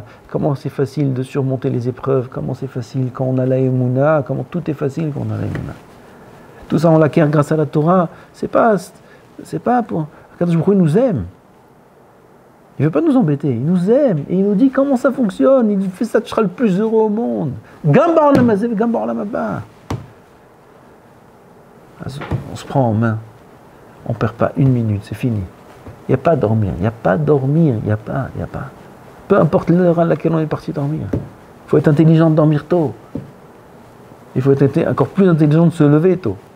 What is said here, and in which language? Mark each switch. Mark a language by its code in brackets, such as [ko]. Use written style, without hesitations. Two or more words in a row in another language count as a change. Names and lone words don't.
[fr] Comment c'est facile de surmonter les épreuves. Comment c'est facile quand on a la Emouna. Comment tout est facile quand on a la Emouna. Tout ça, on l'acquiert grâce à la Torah. C'est pas pour... [he] קדוש ברוך הוא, [fr] il nous aime. Il ne veut pas nous embêter. Il nous aime. Et il nous dit comment ça fonctionne. Il fait ça, tu seras le plus heureux au monde. [he] גם בעולם הזה, גם בעולם הבא. [fr] On se prend en main. On ne perd pas une minute. C'est fini. Il n'y a pas à dormir. Il n'y a pas à dormir. Il n'y a pas. Peu importe l'heure à laquelle on est parti dormir. Il faut être intelligent de dormir tôt. Il faut être encore plus intelligent de se lever tôt.